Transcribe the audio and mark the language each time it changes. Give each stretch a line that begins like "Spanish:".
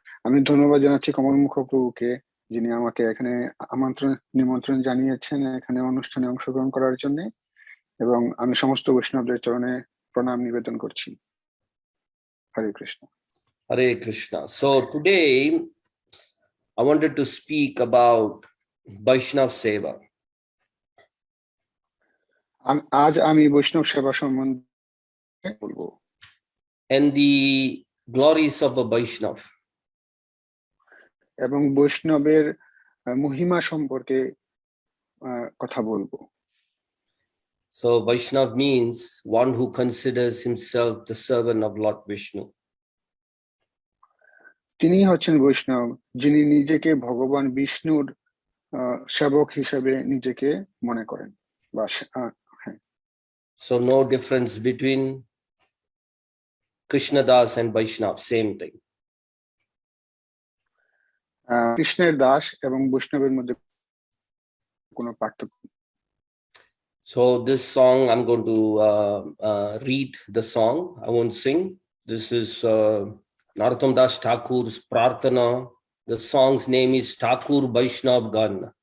Bangla: আমি ধন্যবাদ জানাচ্ছি কমলমুখ প্রভুকে, যিনি আমাকে এখানে নিমন্ত্রণ জানিয়েছেন এখানে অনুষ্ঠানে অংশগ্রহণ করার জন্য, এবং আমি সমস্ত বৈষ্ণবদের চরণে প্রণাম নিবেদন করছি। হরে Krishna.
English: Hare Krishna. So today I wanted to speak about Vaishnava Seva.
Bangla: আজ আমি বৈষ্ণব সেবা সম্বন্ধে বলবো।
English: And the glories of a Vaishnava.
Bangla: এবং বৈষ্ণবের মহিমা সম্পর্কে কথা বলবো।
English: So Vaishnava means one who considers himself the servant of Lord Vishnu.
Bangla: তিনি হচ্ছেন বৈষ্ণব, যিনি নিজেকে ভগবান বিষ্ণুর সেবক হিসেবে নিজেকে মনে করেন।
English: So no difference between Krishna Das and Vaishnava, same thing.
Bangla: কৃষ্ণের দাস এবং বৈষ্ণবের মধ্যে কোনো পার্থক্য।
English: So this song, I'm going to read the song. I won't sing. This is Narottam Das Thakur's Prarthana. The song's name is Thakur Vaishnav Gan.